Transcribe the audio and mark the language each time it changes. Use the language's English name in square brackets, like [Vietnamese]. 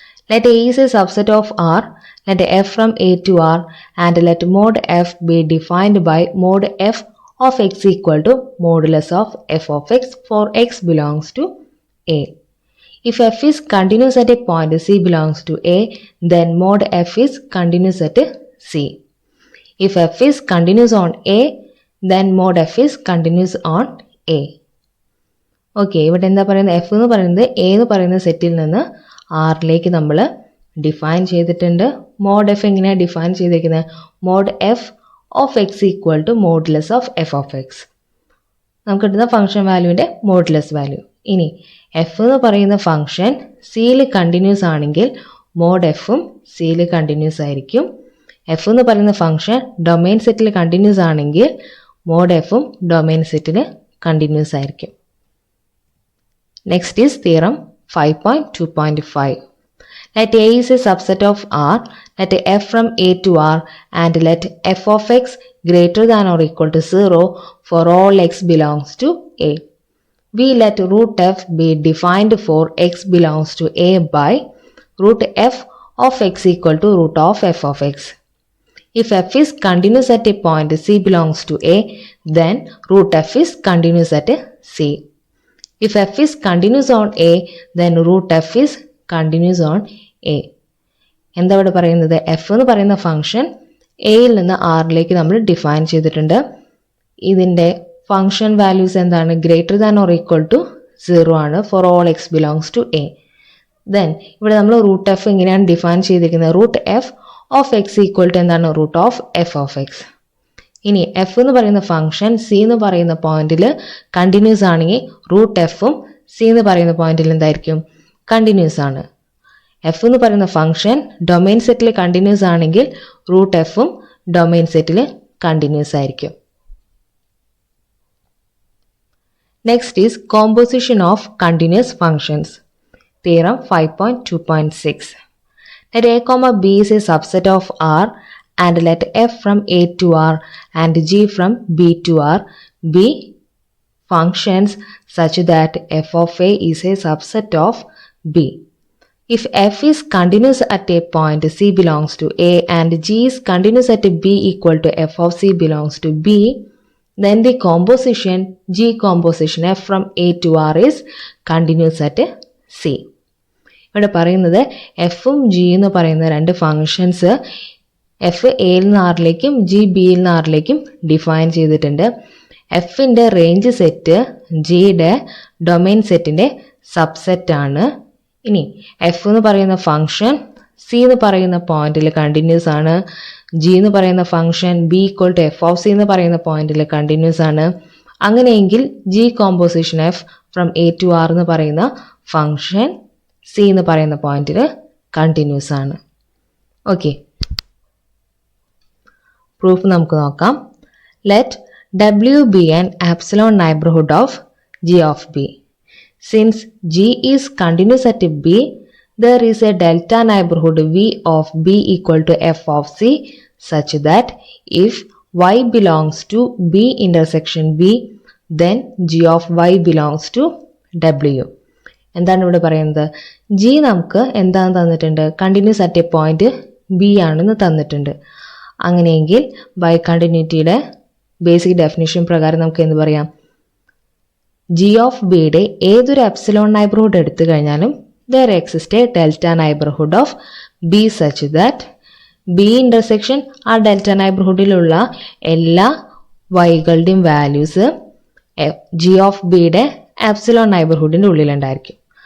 [English] Let A is a subset of R, let f from A to R and let mod f be defined by mod f of x equal to modulus of f of x for x belongs to A. If f is continuous at a point C belongs to A, then mod f is continuous at C. If f is continuous on A, then mod f is continuous on A. [Malayalam] Okay, ഇവിടെ എന്താ പറയുന്നത്? F എന്ന് പറയുന്നത് A എന്ന് പറയുന്ന സെറ്റിൽ നിന്ന് ആറിലേക്ക് നമ്മൾ ഡിഫൈൻ ചെയ്തിട്ടുണ്ട്. മോഡ് എഫ് എങ്ങനെയാണ് ഡിഫൈൻ ചെയ്തിരിക്കുന്നത്? Mode F of X equal to modulus of F of X. നമുക്ക് കിട്ടുന്ന ഫംഗ്ഷൻ വാല്യൂവിൻ്റെ മോഡുലസ് വാല്യൂ. ഇനി എഫ് എന്ന് പറയുന്ന ഫംഗ്ഷൻ സിയിൽ കണ്ടിന്യൂസ് ആണെങ്കിൽ മോഡ് എഫും സിയിൽ കണ്ടിന്യൂസ് ആയിരിക്കും. എഫ് എന്ന് പറയുന്ന ഫംഗ്ഷൻ ഡൊമൈൻ സെറ്റിൽ കണ്ടിന്യൂസ് ആണെങ്കിൽ മോഡ് എഫും ഡൊമൈൻ സെറ്റിൽ കണ്ടിന്യൂസ് ആയിരിക്കും. [English] Next is theorem 5.2.5. Let A is a subset of R, let f from A to R and let f of x greater than or equal to 0 for all x belongs to A. We let root f be defined for x belongs to A by root f of x equal to root of f of x. If f is continuous at a point C belongs to A, then root f is continuous at C. If f is continuous on A, then root f is continuous on A. [Malayalam] എന്താ ഇവിടെ പറയുന്നത്? F എന്ന് പറയുന്ന function എയിൽ നിന്ന് ആറിലേക്ക് നമ്മൾ define ചെയ്തിട്ടുണ്ട്. ഇതിൻ്റെ ഫംഗ്ഷൻ വാല്യൂസ് എന്താണ്? Greater than or equal to 0 ആണ് for all X belongs to A. Then ഇവിടെ നമ്മൾ റൂട്ട് എഫ് ഇങ്ങനെയാണ് ഡിഫൈൻ ചെയ്തിരിക്കുന്നത്. Root F of X equal to എന്താണ്? Root of F of X. ഇനി എഫ് എന്ന് പറയുന്ന ഫംഗ്ഷൻ സി എന്ന് പറയുന്ന പോയിന്റിൽ കണ്ടിന്യൂസ് ആണെങ്കിൽ റൂട്ട് എഫും സി എന്ന് പറയുന്ന പോയിന്റിൽ എന്തായിരിക്കും? കണ്ടിന്യൂസ് ആണ്. എഫ് എന്ന് പറയുന്ന ഫംഗ്ഷൻ ഡൊമൈൻ സെറ്റിൽ കണ്ടിന്യൂസ് ആണെങ്കിൽ റൂട്ട് എഫും ഡൊമൈൻ സെറ്റിൽ കണ്ടിന്യൂസ് ആയിരിക്കും. [English] Next is composition of continuous functions. Theorem 5.2.6. Let A, B is a subset of R and let f from A to R and g from B to R be functions such that f of A is a subset of B. if f is continuous at a point c belongs to a and g is continuous at b equal to f of c belongs to b, then the composition G composition f from a to r is continuous at c. [Malayalam] ഇവിടെ പറയുന്നത് എഫും G എന്ന് പറയുന്ന രണ്ട് functions F എയിൽ നിന്ന് ആറിലേക്കും G ബിയിൽ നിന്ന് ആറിലേക്കും ഡിഫൈൻ ചെയ്തിട്ടുണ്ട്. എഫിൻ്റെ റേഞ്ച് സെറ്റ് ജിയുടെ ഡൊമൈൻ സെറ്റിൻ്റെ സബ്സെറ്റ് ആണ്. ഇനി എഫ് എന്ന് പറയുന്ന ഫങ്ഷൻ സി എന്ന് പറയുന്ന പോയിന്റിൽ കണ്ടിന്യൂസ് ആണ്. ജി എന്ന് പറയുന്ന function B equal to F of C എന്ന് പറയുന്ന പോയിന്റിൽ കണ്ടിന്യൂസ് ആണ്. അങ്ങനെയെങ്കിൽ G composition F from A to R എന്ന് പറയുന്ന ഫംഗ്ഷൻ സി എന്ന് പറയുന്ന പോയിന്റിൽ കണ്ടിന്യൂസ് ആണ്. ഓക്കെ, പ്രൂഫ് നമുക്ക് നോക്കാം. [English] Let W be an epsilon neighbourhood of G of B. Since G is continuous at B, there is a delta neighborhood v of b equal to f of c such that if y belongs to b intersection b, then g of y belongs to w. [Malayalam] എന്താണ് ഇവിടെ പറയുന്നത്? G നമുക്ക് എന്താണ് തന്നിട്ടുണ്ട്? Continuous at A point B ആണെന്ന് തന്നിട്ടുണ്ട്. അങ്ങനെയെങ്കിൽ by കണ്ടിന്യൂറ്റിയുടെ basic definition പ്രകാരം നമുക്ക് എന്ത് പറയാം? ജി ഓഫ് ബിയുടെ ഏതൊരു എപ്സിലോൺ നൈബർഹുഡ് എടുത്തു കഴിഞ്ഞാലും [English] there exists a delta neighborhood of b such that b intersection [Malayalam] ആ ഡെൽറ്റ നൈബർഹുഡിലുള്ള എല്ലാ വൈകളുടെയും വാല്യൂസ് ജി ഓഫ് ബിയുടെ എപ്സിലോൺ നൈബർഹുഡിൻ്റെ ഉള്ളിലുണ്ടായിരിക്കും.